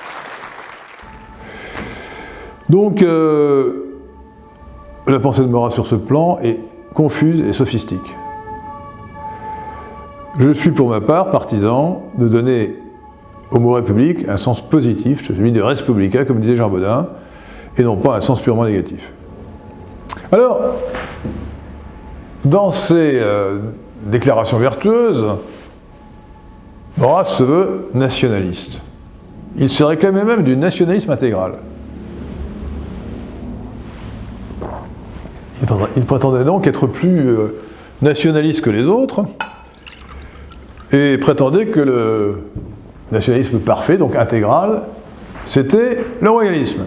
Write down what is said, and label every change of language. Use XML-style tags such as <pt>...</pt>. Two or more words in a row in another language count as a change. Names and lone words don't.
<fr>Donc, la pensée de Maurras sur ce plan est confuse et sophistique. Je suis pour ma part partisan de donner au mot République un sens positif, celui de</fr> <la>res publica,</la> <fr>comme disait Jean Bodin, et non pas un sens purement négatif. Alors, dans ces déclarations vertueuses, Maurras se veut nationaliste. Il se réclamait même du nationalisme intégral. Il prétendait donc être plus nationaliste que les autres et prétendait que le nationalisme parfait, donc intégral, c'était le royalisme.</fr>